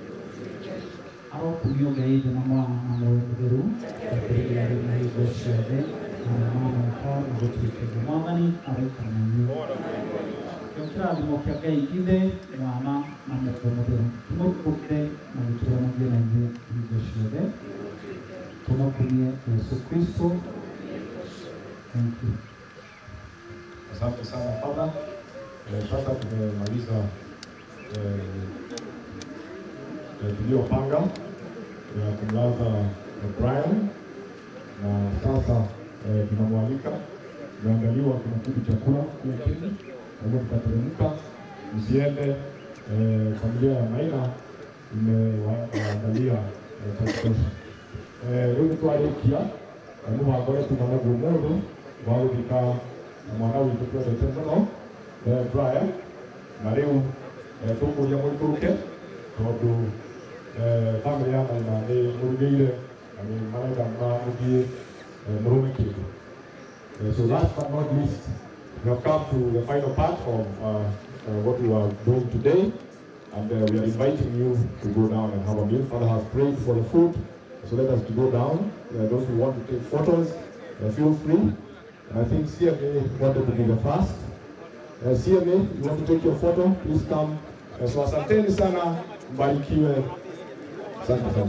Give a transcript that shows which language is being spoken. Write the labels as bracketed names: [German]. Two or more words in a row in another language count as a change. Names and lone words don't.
[Kikuyu] Arokumio Ngai thĩ na Mwana na Roho Mũtheru akĩrĩrĩra rĩu na hingo ciothe na mamũka na gũtuĩkĩria. Mwathani aroikara na inyuĩ. Kĩrathimo kĩa Ngai Ithe, Mwana na Roho Mũtheru tũmũkũũkĩre na gũtũũranagie na inyuĩ hingo ciothe. Tũmũkumie Yesu Kristo [English] Thank you. [Swahili] Asante sana Father. Sasa tumemaliza tuliyopanga ya kumlaza Brian, na sasa tunamwalika, tumeandaliwa kuna kitu chakula kule chini, kwa tutateremka, msiende. Familia ya Maina imewaandalia chakula. [Kikuyu] Rĩu twarikia mũbango wetu naguo mũndũ wa gũthika mwana witũ twendete mũno Brian, na rĩu tũkũria mũikũrũke tondũ family ya Maina nĩ mũrugĩire na nĩ marenda mũthiĩ mũrũme kĩndũ. [English] So last but not least, we have come to the final part of what we are doing today, and we are inviting you to go down and have a meal. Father has prayed for the food, so let us to go down. Those who want to take photos, feel free. And I think CMA wanted to be the first. CMA, you want to take your photo, please come. [Swahili] So asanteni sana, mbarikiwe. Asante sana.